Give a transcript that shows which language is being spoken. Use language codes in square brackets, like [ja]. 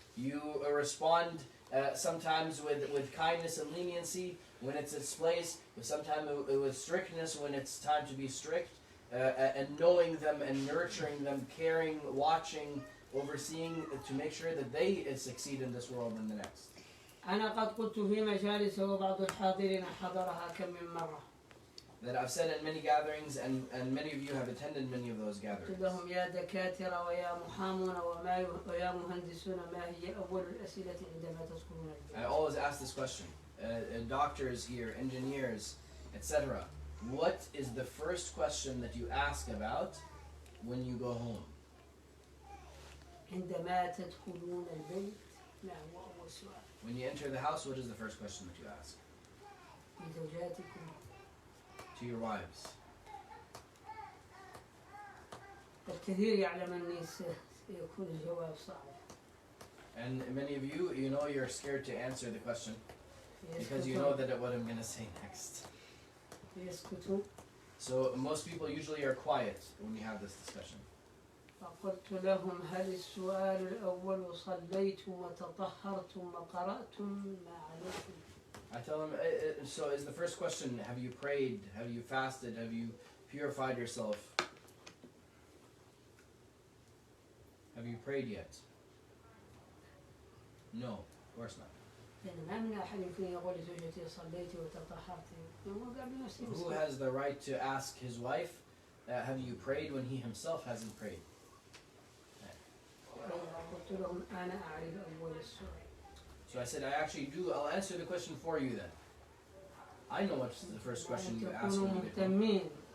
[en] You respond sometimes with kindness and leniency when it's its place, sometimes with strictness when it's time to be strict, and knowing them and nurturing them, caring, watching, overseeing to make sure that they succeed in this world and the next. [ar] أنا قد قلت في مجالس وبعض الحاضرين حضرها كم من مرة. [en] that I've said in many gatherings, and many of you have attended many of those gatherings. [ar] لهم يا دكاترة ويا محامون ويا مهندسون ما هي أول الأسئلة عندما تدخلون [en] I [ar] البيت؟ [en] always ask this question. Doctors here, engineers, etc. What is the first question that you ask about when you go home? [ar] عندما تدخلون البيت ما هو أول سؤال؟ [en] When you enter the house, what is the first question that you ask? [ar] لزوجاتكم. [en] To your wives. [ar] الكثير يعلم أني سيكون الجواب صعب. [en] And many of you, you know you're scared to answer the question because you know that what I'm going to say next. [ar] يسكتون. [en] So most people usually are quiet when we have this discussion. [ar] فقلت لهم هل السؤال الأول صليتم وتطهرتم وقرأتم ما عليكم؟ [en] I tell them, so is the first question, have you prayed, have you fasted, have you purified yourself? Have you prayed yet? No, of course not. [ar] لأن ما من أحد يمكن يقول لزوجتي صليتي وتطهرتي. [en] Who has the right to ask his wife, have you prayed when he himself hasn't prayed? [ar] قلت لهم أنا أعرف أول السؤال. [en] So I said, I actually do, I'll answer the question for you then. I know what's the first question you ask when you get home.